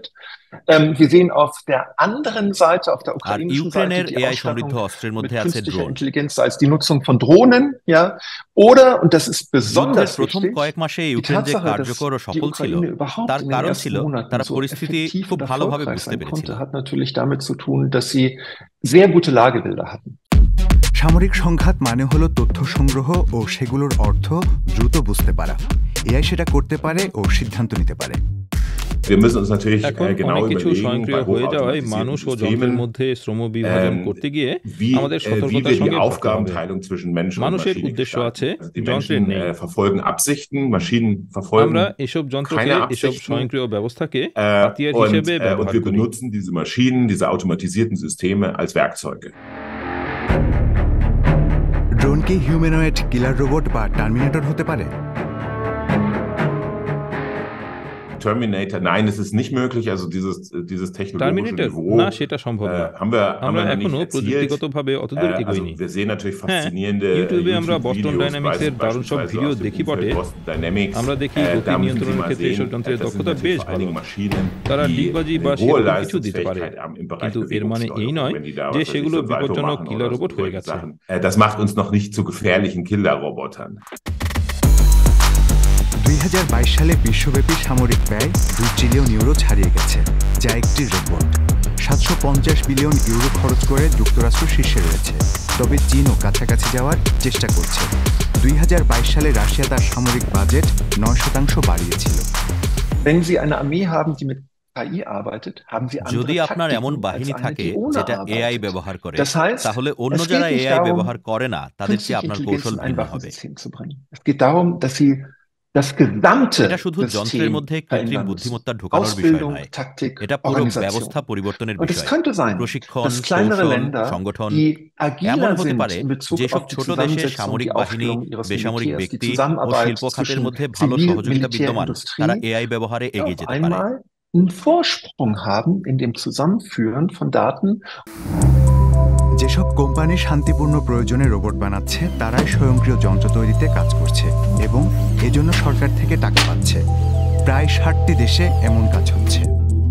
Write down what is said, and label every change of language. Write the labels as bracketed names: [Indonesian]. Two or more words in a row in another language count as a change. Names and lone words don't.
[German] Wir sehen auf der anderen Seite, auf der ukrainischen Seite, die Ausstattung mit künstlicher Intelligenz, sei es die Nutzung von Drohnen, ja, oder, und das ist besonders wichtig, die Tatsache, dass die Ukraine überhaupt in den ersten Monaten so effektiv und erfolgreich sein konnte, hat natürlich damit zu tun, dass sie sehr gute Lagebilder hatten. [Bangla] সামরিক সংঘাত মানে হলো তথ্য সংগ্রহ ও সেগুলোর অর্থ দ্রুত বুঝতে পারা। এআই সেটা করতে পারে ও সিদ্ধান্ত নিতে পারে। এখন অনেক কিছু স্বয়ংক্রিয় হয়ে যাওয়ায় মানুষ ও যন্ত্রের মধ্যে শ্রম বিভাজন করতে গিয়ে আমাদের সতর্কতার সঙ্গে ভাবতে হবে। মানুষের উদ্দেশ্য আছে, যন্ত্রের নেই। আমরা এসব যন্ত্রকে, এসব স্বয়ংক্রিয় ব্যবস্থাকে হাতিয়ার হিসেবে ব্যবহার করি। ড্রোন কি [English] humanoid killer robot [Bangla] বা টার্মিনেটর হতে পারে? [German] Terminator, nein, es ist nicht möglich, also dieses technologische Niveau [Bangla] আমরা এখনো প্রযুক্তিগতভাবে অতদূর এগোইনি। [German] Wir sehen natürlich faszinierende [Bangla] ইউটিউবে আমরা বস্টন ডাইনামিক্সের দারুণ সব ভিডিও দেখি বটে। আমরা দেখি গতি নিয়ন্ত্রণের ক্ষেত্রে এসব যন্ত্রের দক্ষতা বেশ ভালো। তারা ডিগবাজি বা সেরকম কিছু দিতে পারে, কিন্তু এর মানে এই নয় যে সেগুলো বিপজ্জনক [English] killer robot [Bangla] হয়ে গেছে। [German] Das macht uns noch nicht zu gefährlichen Killer-Robotern. [Bangla] 2022 সালে বিশ্বব্যাপী সামরিক ব্যয় 2 ট্রিলিয়ন ইউরো ছাড়িয়ে গেছে, যা একটি রেকর্ড। 750 বিলিয়ন ইউরো খরচ করে যুক্তরাষ্ট্র শীর্ষে রয়েছে, তবে চীনও কাছাকাছি যাওয়ার চেষ্টা করছে। 2022 সালে রাশিয়া তার সামরিক বাজেট 9% বাড়িয়েছিল। [German] Wenn Sie eine Armee haben, die mit KI arbeitet, haben Sie andere [Bangla] যদি আপনার এমন বাহিনী থাকে যেটা এআই ব্যবহার করে, [German] Das heißt, [Bangla] তাহলে অন্য যারা এআই ব্যবহার করে না তাদের চেয়ে আপনার কৌশল ভিন্ন হবে। [German] Es geht darum, dass Sie das gesamte [Bangla] এটা শুধু যন্ত্রের মধ্যে কৃত্রিম বুদ্ধিমত্তা ঢোকানোর বিষয় নয়, এটা পুরো ব্যবস্থা পরিবর্তনের বিষয়। প্রশিক্ষণ, কৌশল, সংগঠন। এমন হতে পারে যেসব ছোট দেশে সামরিক বাহিনী, বেসামরিক ব্যক্তি ও শিল্প খাতের মধ্যে ভালো সহযোগিতা বিদ্যমান, তারা এআই ব্যবহারে এগিয়ে যেতে পারে। [German] einen Vorsprung haben in dem Zusammenführen von Daten. [Bangla] যেসব কোম্পানি শান্তিপূর্ণ প্রয়োজনে রোবট বানাচ্ছে, তারাই স্বয়ংক্রিয় যন্ত্র তৈরিতে কাজ করছে এবং এজন্য সরকার থেকে টাকা পাচ্ছে। প্রায় 60টি দেশে এমন কাজ হচ্ছে।